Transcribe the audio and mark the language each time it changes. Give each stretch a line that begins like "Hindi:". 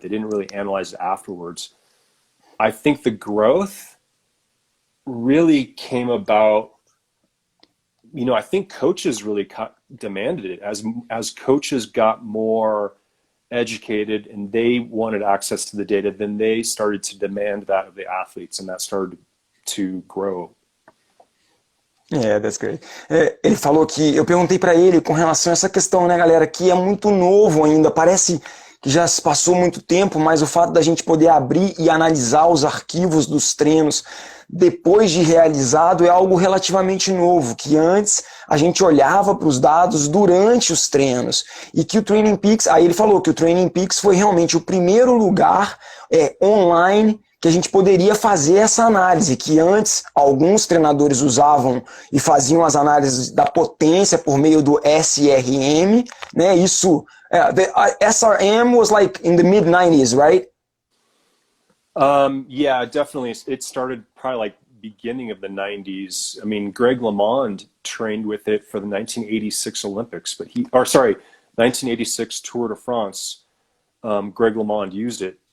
English: They didn't really analyze it afterwards. I think the growth really came about, you know, I think coaches really demanded it as coaches got more educated and they wanted access to the data, then they started to demand that of the athletes, and that started to grow. Yeah, that's great.
Portuguese: Ele falou que eu perguntei para ele com relação a essa questão, né, galera, que é muito novo ainda, parece que já se passou muito tempo, mas o fato da gente poder abrir e analisar os arquivos dos treinos depois de realizado é algo relativamente novo, que antes a gente olhava para os dados durante os treinos, e que o Trainingpeaks, aí ele falou que o Trainingpeaks foi realmente o primeiro lugar online que a gente poderia fazer essa análise, que antes alguns treinadores usavam e faziam as análises da potência por meio do SRM, né? Isso,
English: the SRM was like in the mid-90s, right? Yeah, definitely. It started probably like beginning of the 90s. I mean, Greg LeMond trained with it for the 1986 Olympics, but 1986 Tour de France. Greg LeMond used it.